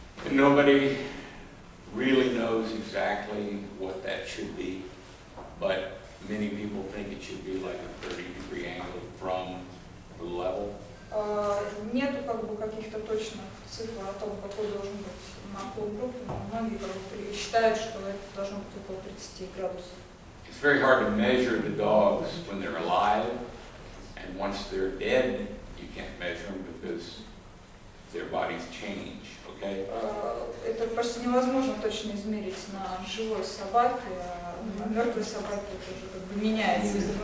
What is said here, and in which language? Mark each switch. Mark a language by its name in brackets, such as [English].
[English] Nobody really knows exactly what that should be, but many people think it should be like a 30-degree angle from the level. [Russian] Нету как бы каких-то точных цифр о том, какой должен быть наклон группы, но многие как бы считают, что это должно быть около 30 градусов. [English] It's very hard to measure the dogs when they're alive, and once they're dead, you can't measure them because their bodies change, okay? [Russian] Это почти невозможно точно измерить на живой собаке, а на мертвой собаке это уже как бы меняется.